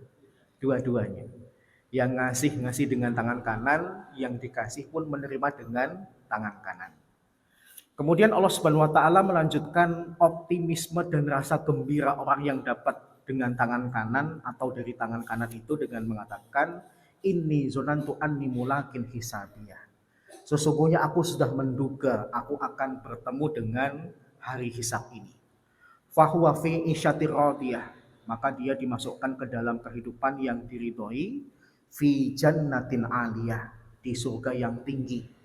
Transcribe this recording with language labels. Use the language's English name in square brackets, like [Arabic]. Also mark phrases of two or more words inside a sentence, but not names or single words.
[Indonesian] Yang ngasih dengan tangan kanan, yang dikasih pun menerima dengan tangan kanan. Kemudian [Arabic] الله سبحانه وتعالى [Indonesian] melanjutkan optimisme dan rasa gembira orang yang dapat dengan tangan kanan atau dari tangan kanan itu dengan mengatakan [Arabic] إني ظننت أني ملاق حسابيه. [Indonesian] Sesungguhnya aku sudah menduga aku akan bertemu dengan hari hisab ini. [Arabic] فهو في عيشة راضية, [Indonesian] maka dia dimasukkan ke dalam kehidupan yang diridhoi, [Arabic] في جنة عالية, [Indonesian] di surga yang tinggi.